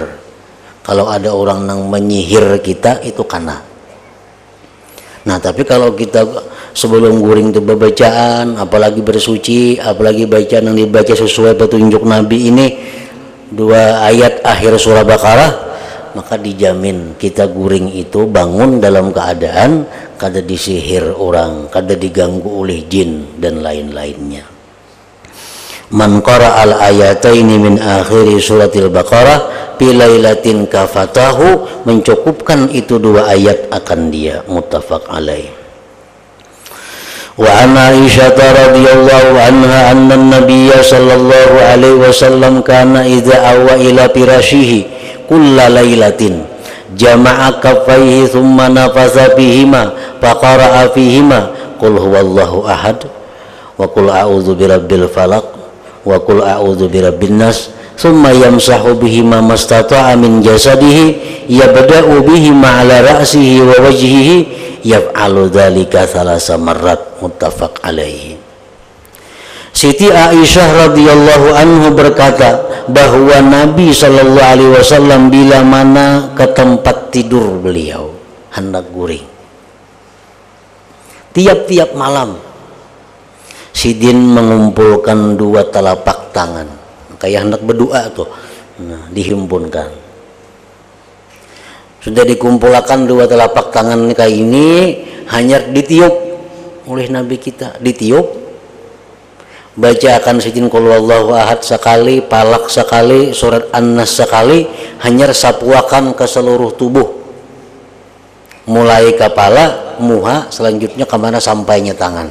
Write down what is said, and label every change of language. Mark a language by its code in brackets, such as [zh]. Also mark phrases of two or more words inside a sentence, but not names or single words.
[id] Kalau ada orang yang menyihir kita, itu kena. [bjn] Nah, tapi kalau kita sebelum guring itu bacaan, apalagi bersuci, apalagi bacaan yang dibaca sesuai petunjuk Nabi ini 2 ayat akhir surah Baqarah, maka dijamin kita guring itu bangun dalam keadaan kada disihir orang, kada diganggu oleh jin dan lain-lainnya. [ar] من قرأ الآيتين من آخر سورة البقرة في ليلة كفتاه, [bjn] mencukupkan itu 2 ayat akan dia. [ar] متفق عليه. وعن عائشة رضي الله عنها أن النبي صلى الله عليه وسلم كان إذا أوى إلى فراشه كل ليلة جمع كفيه ثم نفث فيهما فقرأ فيهما قل هو الله أحد وقل أعوذ برب الفلق وقل أعوذ برب الناس ثم يمسح بهما ما استطاع من جسده يبدأ بهما على رأسه ووجهه يفعل ذلك ثلاث مرات. متفق عليه. [bjn] Siti Aisyah [ar] رضي الله عنه [bjn] berkata bahwa Nabi [ar] صلى الله عليه وسلم [bjn] bila mana ke tempat tidur beliau hendak guring, tiap-tiap malam Sidin mengumpulkan 2 telapak tangan kayak hendak berdoa tuh. Nah, dihimpunkan. Sudah dikumpulkan 2 telapak tangan kayak ini, hanya ditiup oleh Nabi kita, ditiup, bacakan Sidin [ar] قل هو الله أحد [bjn] sekali, Falaq sekali, surat An-Nas sekali, hanya sapuakan ke seluruh tubuh, mulai kepala, muha, selanjutnya kemana sampainya tangan.